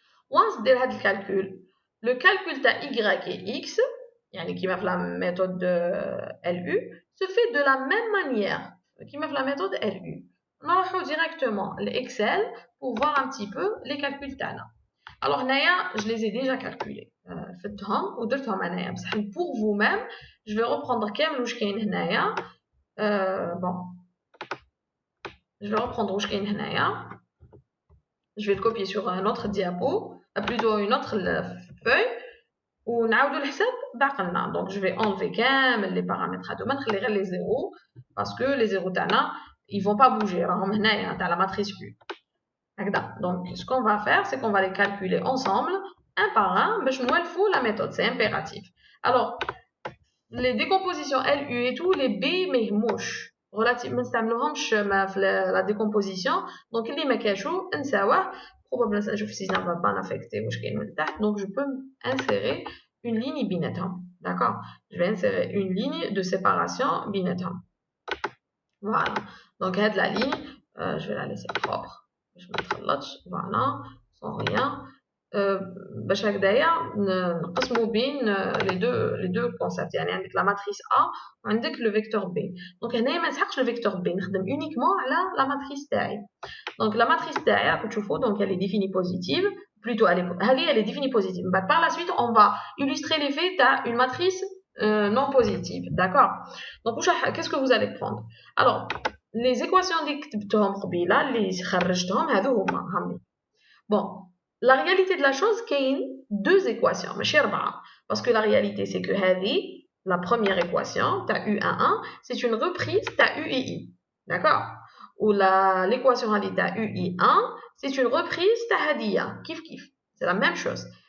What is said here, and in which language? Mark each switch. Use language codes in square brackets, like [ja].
[fr] Once [ar] دير هاد الكالكول, [fr] le calcul تاع y et x [ar] يعني كيما في [fr] la méthode LU se fait de la même manière [ar] كيما في [fr] la méthode LU. [ar] نروحو [fr] directement l'Excel pour voir un petit peu les calculs [ar] تاعنا. [fr] Alors هنايا je les ai déjà calculés. [ar] فتهم ودرتهم انايا بصح [fr] pour vous-même je vais reprendre [ar] كامل واش كاين هنايا. [fr] Bon. Je vais reprendre [ar] واش كاين هنايا. [fr] Je vais le copier sur un autre diapo, plutôt une autre feuille [ar] ونعاودو الحساب بعقلنا. [fr] Donc je vais enlever كامل les paramètres [ar] هادوما نخلي غير [fr] les zéros parce que les zéros تاعنا ils vont pas bouger [ar] راهم هنايا تاع [fr] la matrice U. [ar] هكذا. [fr] Donc ce qu'on va faire c'est qu'on va les calculer ensemble un par un [ar] باش نولفو [fr] la méthode, c'est impératif. Alors les décompositions LU et tout les B [ar] ما يهموش [fr] relativement [ar] ما نستعملوهمش في [fr] la décomposition. Donc [ar] اللي ما كاشو نساوه [fr] probablement je ne va pas affecter donc je peux insérer une ligne binaire. D'accord, je vais insérer une ligne de séparation binaire. Voilà, donc la ligne je vais la laisser propre, je vais mettre l'autre, voilà, sans rien. [ar] باش هكذايا نقسموا بين [fr] les deux concepts. [ar] يعني عندك [fr] la matrice A وعندك le vecteur B. donc [ar] هنايا ما نسحقش [fr] le vecteur B, نخدم uniquement على la matrice تاعي. donc la matrice [ar] تاعي راكم تشوفوا [fr] donc elle est définie positive, plutôt elle est définie positive. Par la suite on va illustrer l'effet تاع une matrice non positive, d'accord. donc qu'est-ce que vous allez prendre? alors les équations [ar] اللي كتبتهم قبيله اللي خرجتهم هذو هما bon. [fr] La réalité de la chose, qu'il y a deux équations, parce que la réalité, c'est que la première équation, tu as U11, c'est une reprise de UII. D'accord? Ou l'équation tu as UI1, c'est une reprise de Hadia. Kif kif. C'est la même chose.